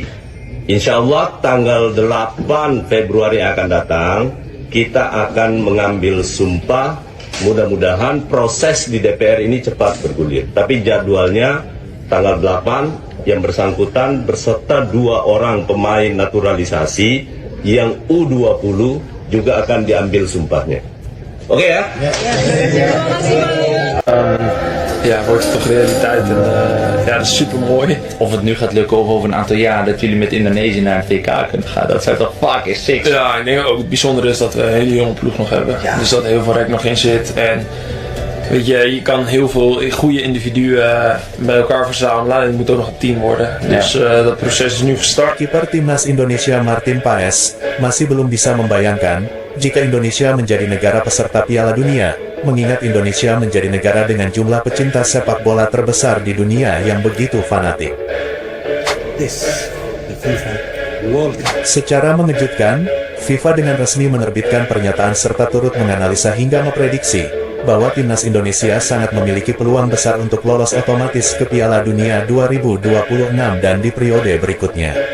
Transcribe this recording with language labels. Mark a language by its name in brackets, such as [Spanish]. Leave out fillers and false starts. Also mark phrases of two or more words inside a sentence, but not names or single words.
[Arabic] إن شاء الله [Indonesian] tanggal 8 Februari akan datang, kita akan mengambil sumpah. Mudah-mudahan proses di DPR ini cepat bergulir. Tapi jadwalnya tanggal 8 yang bersangkutan berserta 2 orang pemain naturalisasi yang U20 juga akan diambil sumpahnya. Oké ya? [Dutch] Ja, wordt het toch realiteit en ja, dat is super mooi. Of het nu gaat lukken of over een aantal jaar dat jullie met Indonesië naar een WK kunnen gaan. Dat zou toch [English] fucking sick [Dutch] zijn. Ja, ik denk ook het bijzondere is dat we een hele jonge ploeg nog hebben. Dus dat heel veel rek nog in zit. En weet je kan heel veel goede individuen bij elkaar verzamelen. En het moet ook nog een team worden. Dus dat proces is nu gestart. [Indonesian] Kiper Timnas Indonesia Martin Paes masih belum bisa membayangkan jika Indonesia menjadi negara peserta Piala Dunia, mengingat Indonesia menjadi negara dengan jumlah pecinta sepak bola terbesar di dunia yang begitu fanatik. Secara mengejutkan, FIFA dengan resmi menerbitkan pernyataan serta turut menganalisa hingga memprediksi bahwa timnas Indonesia sangat memiliki peluang besar untuk lolos otomatis ke Piala Dunia 2026 dan di periode berikutnya.